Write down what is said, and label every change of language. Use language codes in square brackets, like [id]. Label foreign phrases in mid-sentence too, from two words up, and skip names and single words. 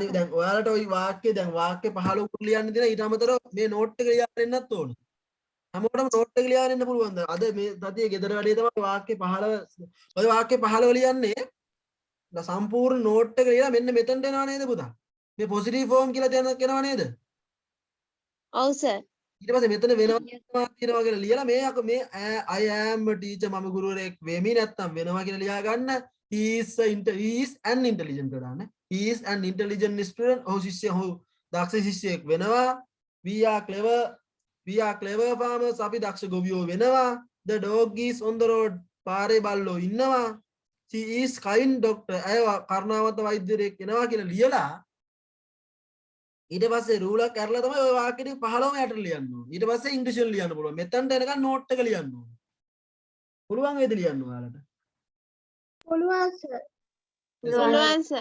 [si] තනි දැන් ඔයාලට ওই වාක්‍ය දැන් වාක්‍ය 15 උඩ ලියන්න දෙන ඊට අමතරව මේ නෝට් එක ලියාගෙන එන්නත් ඕන හැමෝටම නෝට් එක ලියාගෙන එන්න පුළුවන් ද අද මේ සතියේ ගෙදර වැඩේ තමයි වාක්‍ය 15 ඔය වාක්‍ය 15 ලියන්නේ සම්පූර්ණ නෝට් එක ලියලා මෙන්න මෙතනට එනවා නේද පුතා මේ [en] positive form [si] කියලා දෙනවා නේද ඔව් සර් ඊට පස්සේ මෙතන වෙනවා කියනවා කියලා ලියලා මේ [en] I am a teacher [si] මම ගුරුවරයෙක් වෙමි නැත්තම් වෙනවා කියලා ලියා ගන්න [en] he is an intelligent [si] කරානේ [en] he is an intelligent student [si] ඔහු දක්ෂ ශිෂ්‍යයෙක් වෙනවා [en] we are clever farmers [si] අපි දක්ෂ ගොවියෝ වෙනවා [en] the dog is on the road [si] පාරේ බල්ලෝ ඉන්නවා [en] she is kind doctor [si] අය කරුණාවන්ත වෛද්‍යවරයෙක් වෙනවා කියලා ලියලා ඊට පස්සේ රූලක් කරලා තමයි ඔය වාක්‍ය ටික 15ම යට ලියන්න ඕනේ. ඊට පස්සේ ඉංග්‍රීසියෙන් ලියන්න පුළුවන්. මෙතනට එනකන් නෝට් එක ලියන්න ඕනේ. පුළුවන් වේද ලියන්න ඔයාලට? පුළුවන් සර් පුළුවන් සර්